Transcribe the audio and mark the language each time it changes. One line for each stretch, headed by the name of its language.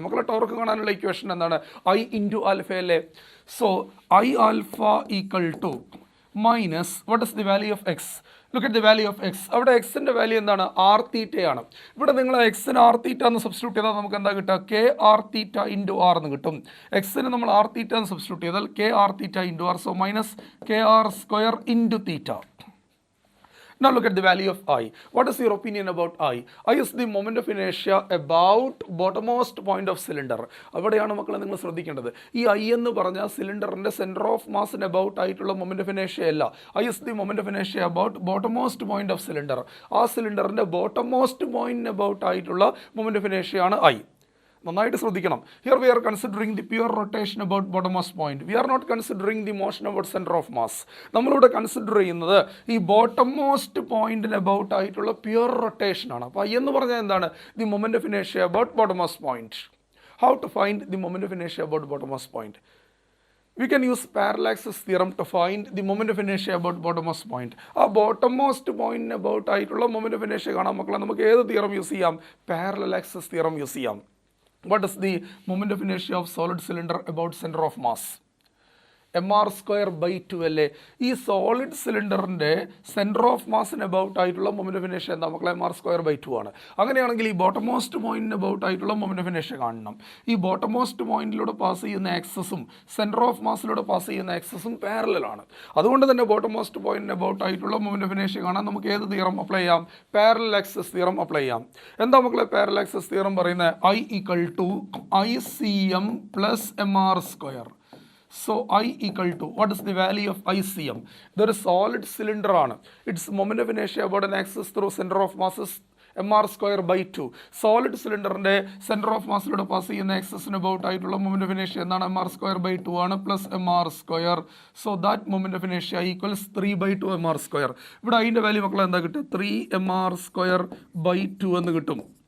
Malayalam: മക്കളെ ടോർക്ക് കാണാനുള്ള ഇക്വേഷൻ എന്താണ്? ഐ ഇൻറ്റു ആൽഫ അല്ലേ?
English: So I alpha equal to minus what is the value of X? Look at the value of X.
Malayalam: അവിടെ എക്സിൻ്റെ value എന്താണ്? R തീറ്റയാണ്. ഇവിടെ നിങ്ങൾ എക്സിന് ആർ തീറ്റ എന്ന് സബ്സ്റ്റിറ്റ്യൂട്ട് ചെയ്താൽ നമുക്ക് എന്താ കിട്ടുക? K R theta into R എന്ന് കിട്ടും. എക്സിന് നമ്മൾ ആർ തീറ്റ എന്ന് സബ്സ്റ്റിറ്റ്യൂട്ട് ചെയ്താൽ K R theta into R.
English: So minus k r square into theta. Now look at the value of I. What is your opinion about I? I is the moment of inertia about bottommost point of cylinder.
Malayalam: അവിടെയാണ് മക്കളെ നിങ്ങൾ ശ്രദ്ധിക്കേണ്ടത്. ഈ I എന്ന് പറഞ്ഞാൽ സിലിണ്ടറിൻ്റെ centre of മാസിന് about ആയിട്ടുള്ള moment of ഇനേഷ്യ അല്ല.
English: I is the moment of inertia about bottommost point of cylinder.
Malayalam: ആ സിലിണ്ടറിൻ്റെ ബോട്ടമോസ്റ്റ് പോയിന്റിന് അബൌട്ട് ആയിട്ടുള്ള മൊമെൻ്റ് ഓഫ് ഇനേഷ്യ ആണ് I. നന്നായിട്ട് ശ്രദ്ധിക്കണം.
English: Here we are considering the pure rotation about bottommost point. We are not considering the motion about centre of mass.
Malayalam: നമ്മളിവിടെ consider ചെയ്യുന്നത് ഈ ബോട്ടമോസ്റ്റ് പോയിന്റിന് അബൌട്ട് ആയിട്ടുള്ള പ്യുവർ റൊട്ടേഷനാണ്. അപ്പോൾ I എന്ന് പറഞ്ഞാൽ എന്താണ്?
English: The moment of ഇനേഷ്യ about ബോട്ടമോസ്റ്റ് point. How to find the moment of ഇനേഷ്യ about ബോട്ടമോസ്റ്റ് point? We can use parallaxes theorem to find the moment of inertia about bottommost point.
Malayalam: ആ ബോട്ടമോസ്റ്റ് പോയിന്റിന് അബൌട്ട് ആയിട്ടുള്ള moment of ഇനേഷ്യ കാണാൻ മക്കളെ നമുക്ക് ഏത് തിയറം യൂസ് ചെയ്യാം? പാരലാക്സസ് theorem use ചെയ്യാം.
English: What is the moment of inertia of solid cylinder about center of mass?
Malayalam: mr square by 2 അല്ലേ? ഈ സോളിഡ് സിലിണ്ടറിൻ്റെ സെൻറ്റർ ഓഫ് മാസിന് അബൌട്ട് ആയിട്ടുള്ള മൊമെൻ്റ് ഓഫ് ഇനേഷ്യ എന്താ മക്കളെ? mr സ്ക്വയർ ബൈ 2 ആണ്. അങ്ങനെയാണെങ്കിൽ ഈ ബോട്ടമോസ്റ്റ് പോയിന്റിന് അബൌട്ട് ആയിട്ടുള്ള മൊമെൻ്റ് ഓഫ് ഇനേഷ്യ കാണണം. ഈ ബോട്ടമോസ്റ്റ് പോയിന്റിലൂടെ പാസ് ചെയ്യുന്ന ആക്സസും സെൻറ്റർ ഓഫ് മാസിലൂടെ പാസ് ചെയ്യുന്ന ആക്സസും പാരലലാണ്. അതുകൊണ്ട് തന്നെ ബോട്ടമോസ്റ്റ് പോയിന്റിന് അബൌട്ട് ആയിട്ടുള്ള മൊമെൻ്റ് ഓഫ് ഇനേഷ്യ കാണാൻ നമുക്ക് ഏത് തിയറം അപ്ലൈ ചെയ്യാം? പാരലൽ ആക്സസ് തിയറം അപ്ലൈ ചെയ്യാം. എന്താ മക്കളെ പാരലൽ ആക്സസ് തിയറം പറയുന്നത്?
English: I equal to ICM plus mr square. So I equal to, what is the value of ICM? There is solid cylinder ആണ്. Its moment of inertia about an axis through center of mass is mr square by 2.
Malayalam: Solid സിലിണ്ടറിൻ്റെ centre of മാസിലൂടെ pass ചെയ്യുന്ന ആക്സസിന് about ആയിട്ടുള്ള moment of ഇനേഷ്യ എന്താണ്?
English: mr square by 2 ആണ് plus mr square. So that moment of ഇനേഷ്യ equals 3/2 mr square.
Malayalam: ഇവിടെ അതിൻ്റെ value മക്കളെ എന്താ കിട്ടുക? 3 mr square by 2 എന്ന് കിട്ടും.